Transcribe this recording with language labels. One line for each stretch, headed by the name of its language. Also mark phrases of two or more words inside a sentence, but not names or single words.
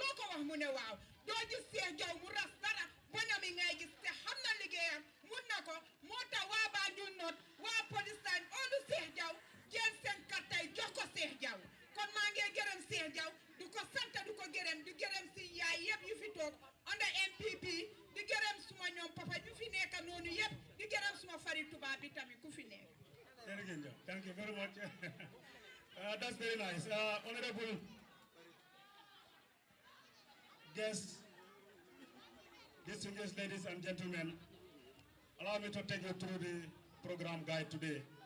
Wolof: loo ko wax mu ne waaw doo gis Cheikh Diaw mu ras dara bonam yi ngay gis te xam na liggéeyam mun na ko moo tax waa Banjul North waa police line olu Cheikh Diaw jël seen kartay jox ko Cheikh Diaw kon maa ngi gërëm Cheikh Diaw du ko sant du ko gërëm di gërëm si yaay yëpp yu fi toog under MPP di gërëm suma ñoom papa ñu fi nekk noonu yëpp di gërëm suma fari tubaab bi tamit ku fi nekk.
English: Thank you very much. That's very nice. Honorable guests, distinguished ladies and gentlemen, allow me to take you through the program guide today.